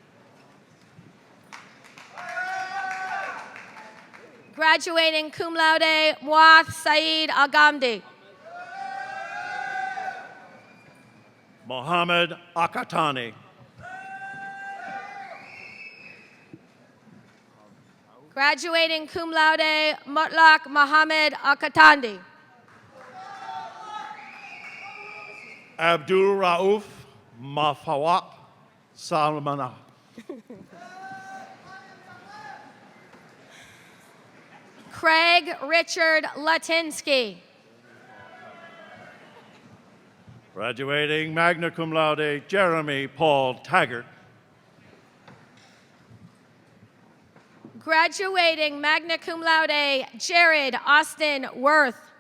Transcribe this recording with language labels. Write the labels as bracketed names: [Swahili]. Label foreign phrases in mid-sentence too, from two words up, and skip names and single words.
[English] Graduating [Latin] cum laude, [English] Muath Saeed Al-Ghamdi. Mohammed Akatani. Graduating [Latin] cum laude, [English] Mutlaq Mohammed Al-Katandi. Abdul Rauf Mafawat Salmana. Craig Richard Latinsky. Graduating [Latin] magna cum laude, [English] Jeremy Paul Taggart. [Latin] Graduating magna cum laude, [English] Jared Austin Worth.